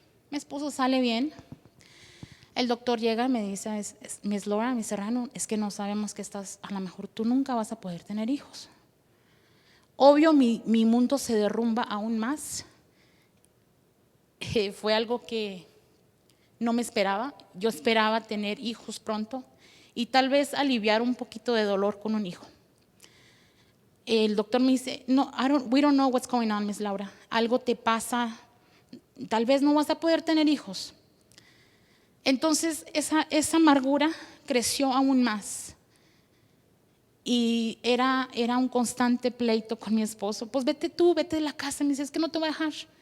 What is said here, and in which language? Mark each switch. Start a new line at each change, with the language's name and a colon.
Spanish: Mi esposo sale bien. El doctor llega y me dice, Miss Laura, Miss Serrano, es que no sabemos que a lo mejor tú nunca vas a poder tener hijos. Obvio, mi mundo se derrumba aún más. Fue algo que no me esperaba. Yo esperaba tener hijos pronto y tal vez aliviar un poquito de dolor con un hijo. El doctor me dice, no,
English: we don't know what's going on,
Spanish: Miss Laura. Algo te pasa, tal vez no vas a poder tener hijos. Entonces esa amargura creció aún más. Y era un constante pleito con mi esposo. Pues vete tú, vete de la casa. Me dice, es que no te voy a dejar.